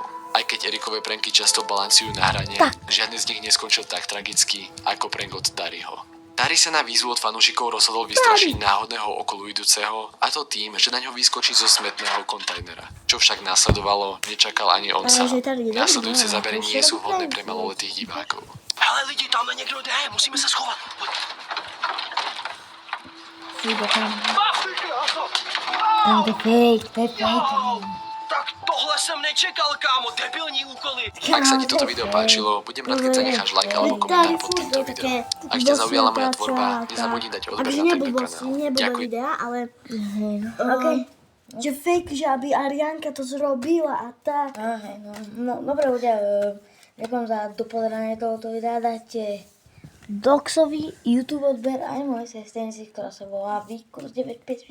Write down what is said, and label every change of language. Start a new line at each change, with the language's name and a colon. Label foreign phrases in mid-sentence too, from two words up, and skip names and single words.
Slovak: Aj keď Erikové pranky často balancujú na hrane, žiadny z nich neskončil tak tragicky ako prank od Dariho. Dari sa na výzvu od fanúšikov rozhodol vystrašiť náhodného okolo idúceho, a to tým, že na ňo vyskočí zo smetného kontajnera. Čo však následovalo, nečakal ani on sám. Následujúce zábery nie sú vhodné pre maloletých divákov.
Czech: Hele lidi, tamhle někdo jde, musíme se schovat. Tam to fake. Tak tohle jsem nečekal, kámo, debilní úkoly.
Slovak: Ak sa ti toto video páčilo, budem rád, keď zanecháš like alebo komentár pod týmto videom. Ak ťa zaujala moja tvorba, nezabudni dať odber na tento kanál. Ďakujem. Videa, ale... Že fake, že aby Arianka to zrobila a tak. No, dobre ľudia, ďakujem za dopozeranie tohoto videa, dajte Doxovi YouTube odber aj môj sesternici, ktorá sa volá Výkurs 954.